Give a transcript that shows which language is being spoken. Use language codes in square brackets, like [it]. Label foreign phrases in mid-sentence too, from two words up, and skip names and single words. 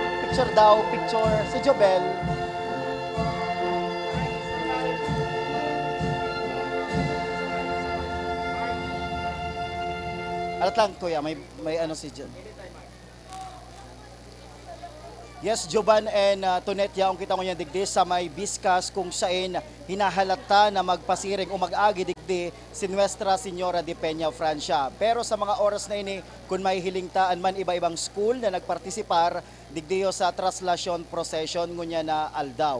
[bik] Picture daw, picture. Si Jobel. Alat lang kuya, may ano si John. Yes, Jovan and Tonet yaong kita ko niya digdi sa may Biscas kung saan hinahalata na magpasiring o mag-agi digdi si Nuestra Señora de Peña Francia. Pero sa mga oras na ini, kung may hilingtaan man iba-ibang school na nagpartisipar, digdiyo sa traslasyon procession ngunya na aldaw.